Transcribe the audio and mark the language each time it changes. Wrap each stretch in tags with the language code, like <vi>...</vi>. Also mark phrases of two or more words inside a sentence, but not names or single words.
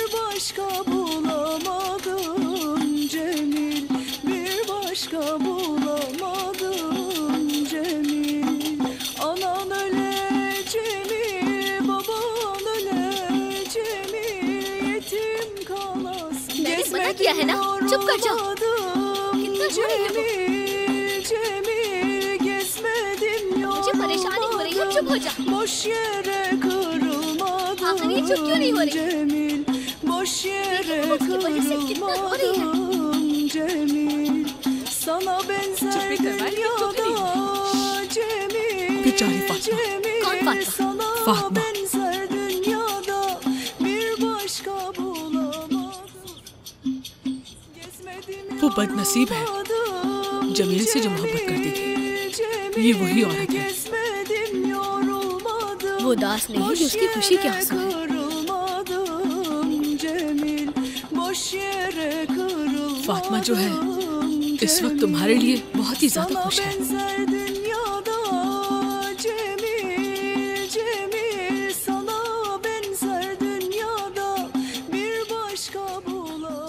<tr>başka bulamadım Cemil, bir başka bulamadım Cemil. Anan öle Cemil, baban öle Cemil, yetim kalasın.</tr> <hi>मैंने मना किया है ना, चुप कर जाओ। कितना रो रही है वो?</hi> <tr>Cemil, gezmedim</tr> <hi>मुझे परेशानी हो रही है, चुप हो जा।</hi> <tr>boş yere kırılmadım</tr> <hi>आखिर ये चुप क्यों नहीं हो रही?</hi> <tr>Cemil, boş yere</tr> <hi>उसकी वजह से कितना रो रही है?</hi> <tr>kırılmadım Cemil. Sana benzer</tr> <hi>चुप्पी करवाए, ये चुप नहीं</hi> <tr>dünyada Cemil,</tr> <hi>बेचारी फातिमा।</hi> <tr>Cemil.</tr> <hi>कौन फातिमा?</hi> <tr>Sana</tr> <hi>फातिमा।</hi> <tr>benzer dünyada bir başka bulamadım. Gezmedim</tr> <hi>वो बदनसीब है,</hi> <tr>yorulmadım</tr> <hi>जमील से जो मोहब्बत करती थी।</hi> <tr>Cemil,</tr> <hi>ये वही औरत है।</hi> <tr>gezmedim yorulmadım.</tr> <hi>वो दास नहीं है, ये उसकी खुशी के आंसू है। फातिमा जो है, इस वक्त तुम्हारे लिए बहुत ही ज्यादा खुश है।</hi> <tr>Sana benzer dünyada bir başka bulamam.</tr>